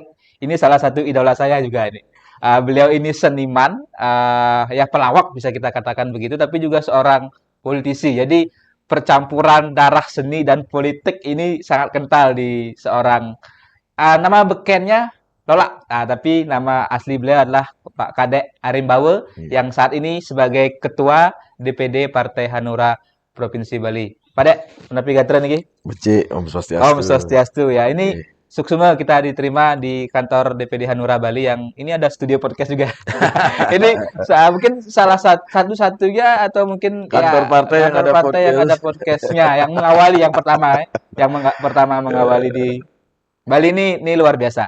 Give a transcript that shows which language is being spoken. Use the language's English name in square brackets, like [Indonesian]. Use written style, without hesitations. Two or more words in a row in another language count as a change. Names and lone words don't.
[Indonesian] Ini salah satu idola saya juga ini. Beliau ini seniman, ya pelawak bisa kita katakan begitu, tapi juga seorang politisi. Jadi percampuran darah seni dan politik ini sangat kental di seorang. Nama bekennya Lola, tapi nama asli beliau adalah Pak Kadek Arimbawe yang saat ini sebagai Ketua DPD Partai Hanura Provinsi Bali. [Balinese] Pak Dek, menepi gatren iki? Becik, Om Swastiastu. Om Swastiastu ya. [Indonesian] Ini suksema kita diterima di kantor DPD Hanura Bali yang ini ada studio podcast juga. Ini mungkin salah satu-satunya atau mungkin kantor partai yang ada podcastnya yang mengawali yang pertama pertama mengawali di Bali ini luar biasa.